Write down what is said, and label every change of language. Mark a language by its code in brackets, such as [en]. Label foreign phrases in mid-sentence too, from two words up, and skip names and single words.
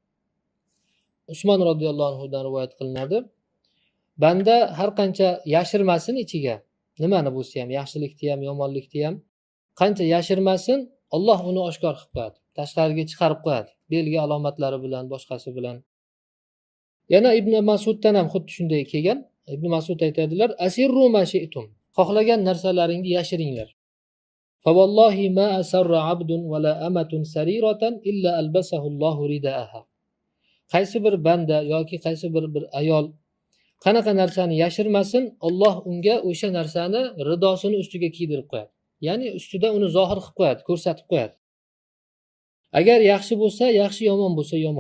[uz] Usmon roziyallohu anhudan rivoyat qilinadi. Banda har qancha yashirmasin ichiga, nimani bo'lsa ham, yaxshilikni ham, yomonlikni ham qancha yashirmasin, Alloh uni oshkor qilib qo'yadi. Tashqariga chiqarib qo'yadi. Belgi alomatlari bilan, boshqasi bilan. Yana Ibn Mas'uddan ham xuddi shunday kelgan. Ibn Mas'ud aytadilar, [ar] أسروا ما شئتم. [uz] Xohlagan narsalaringni yashiringlar. [ar] فوالله ما أسر عبد ولا أمة سريرة إلا ألبسه الله رداءها. [uz] Qaysi bir banda yoki qaysi bir ayol qanaqa narsani yashirmasin, Alloh unga o'sha narsani ridosini ustiga kiydirib qo'yadi. Ya'ni ustida uni zohir qilib qo'yadi, ko'rsatib qo'yadi. Agar yaxshi bo'lsa, yaxshi, yomon bo'lsa, yomon.